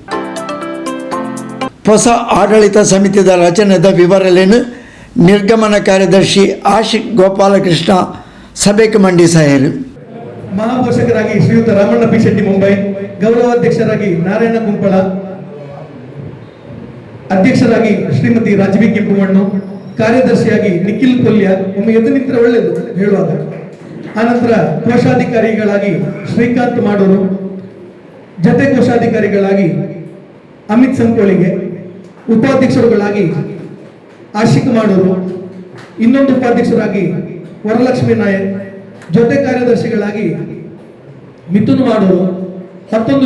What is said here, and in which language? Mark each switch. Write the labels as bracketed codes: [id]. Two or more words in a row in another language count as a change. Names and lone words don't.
[tcy] ಹೊಸ ಆಡಳಿತ ಸಮಿತಿದ ರಚನೆದ ವಿವರಲೇನು ನಿರ್ಗಮನ ಕಾರ್ಯದರ್ಶಿ ಆಶಿಕ್ ಗೋಪಾಲಕೃಷ್ಣ ಸಭೆಗೆ ಮಂಡಿಸಾಯರು. [kn] ಮಹಾಪೋಷಕರಾಗಿ ಶ್ರೀಯುತ ರಾಮಣ್ಣ ಪಿ ಶೆಟ್ಟಿ ಮುಂಬೈ, ಗೌರವಾಧ್ಯಕ್ಷರಾಗಿ ನಾರಾಯಣ ಕುಂಪಳ, ಅಧ್ಯಕ್ಷರಾಗಿ ಶ್ರೀಮತಿ ರಾಜೀವಿ ಕೆಂಪುಮಣ್ಣು, ಕಾರ್ಯದರ್ಶಿಯಾಗಿ ನಿಖಿಲ್ ಕೊಲ್ಯ. ಒಮ್ಮೆ ಎದ್ದು ನಿಂತರೆ ಒಳ್ಳೆಯದು ಹೇಳುವಾಗ. ಆನಂತರ ಕೋಶಾಧಿಕಾರಿಗಳಾಗಿ ಶ್ರೀಕಾಂತ್ ಮಾಡೂರು, ಜತೆ ಕೋಶಾಧಿಕಾರಿಗಳಾಗಿ ಅಮಿತ್ ಸಂಕೋಳಿಗೆ, ಉಪಾಧ್ಯಕ್ಷರುಗಳಾಗಿ ಆಶಿಕ್ ಮಾಡೂರು, ಇನ್ನೊಂದು ಉಪಾಧ್ಯಕ್ಷರಾಗಿ ವರಲಕ್ಷ್ಮಿ ನಾಯಕ್, ಜೊತೆ ಕಾರ್ಯದರ್ಶಿಗಳಾಗಿ ಮಿಥುನ್ ಮಾಡೂರು, ಮತ್ತೊಂದು